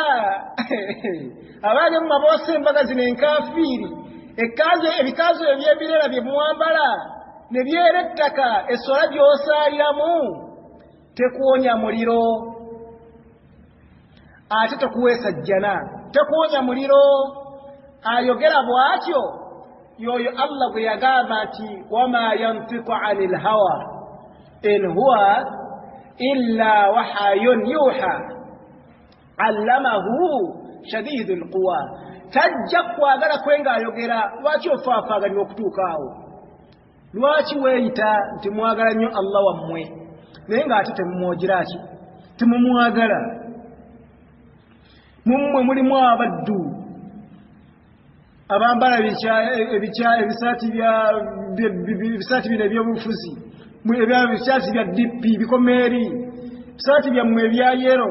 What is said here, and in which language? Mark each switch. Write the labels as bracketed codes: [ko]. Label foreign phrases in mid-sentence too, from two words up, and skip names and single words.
[lg] Abange mumaboosa embaga zino enkafiiri ebikazo ebyebirera bye mwambala ne byera ettaka. Esswala gy'osaaliramu tekuwonya muliro, ate tekuweesa jjana, tekuwonya muliro. Ayogera bw'atyo yoyo Allah gwe yagamba nti [ar] وما ينطق عن الهوى إن هو إلا وحي يوحى علمه شديد القوى. [lg] Tajja kwagala kwenga ayogera. Lwaki ofaafaaganya okutuukaawo? Lwaki weeyita nti mwagala nnyo Allah wammwe naye ng'ate temumwogira ki? Temumwagala. Mummwe mulimu abaddu abambala ebisaati bino ebyobufuzi, ebisaati bya DP bikomeeri, ebisaati byammwe ebya yero.